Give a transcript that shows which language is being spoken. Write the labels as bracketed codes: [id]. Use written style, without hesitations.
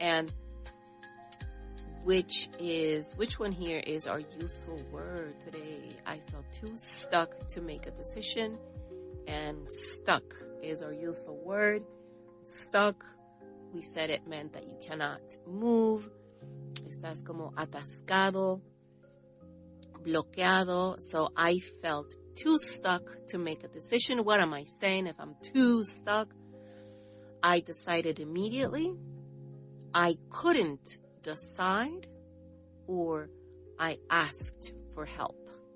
[en] And which one here is our useful word today? I felt too stuck to make a decision, and stuck is our useful word. Stuck, we said it meant that you cannot move. [es] Estás como atascado, bloqueado. [en] So I felt too stuck to make a decision. What am I saying if I'm too stuck? I decided immediately. I couldn't decide, or I asked for help.